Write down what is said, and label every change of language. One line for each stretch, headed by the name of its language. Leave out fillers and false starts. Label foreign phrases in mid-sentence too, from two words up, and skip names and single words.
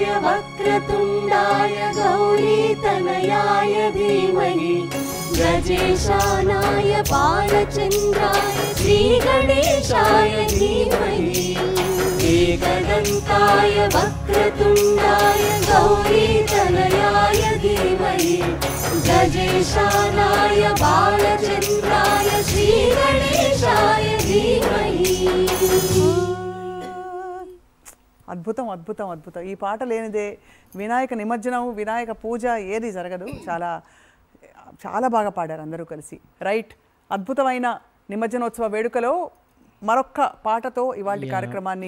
Sanskrit: वक्रतुण्डाय गौरीतनयाय धीमहि गजेशानाय बालचन्द्राय श्रीगणेशाय धीमहि एकदन्ताय वक्रतुण्डाय गौरीतनयाय धीमहि गजेशानाय बालचन्द्राय श्रीगणेशाय धीमहि
Telugu: అద్భుతం అద్భుతం అద్భుతం. ఈ పాట లేనిదే వినాయక నిమజ్జనం వినాయక పూజ ఏది జరగదు. చాలా చాలా బాగా పాడారు అందరూ కలిసి. రైట్, అద్భుతమైన నిమజ్జనోత్సవ వేడుకలో మరొక్క పాటతో ఇవాళ కార్యక్రమాన్ని.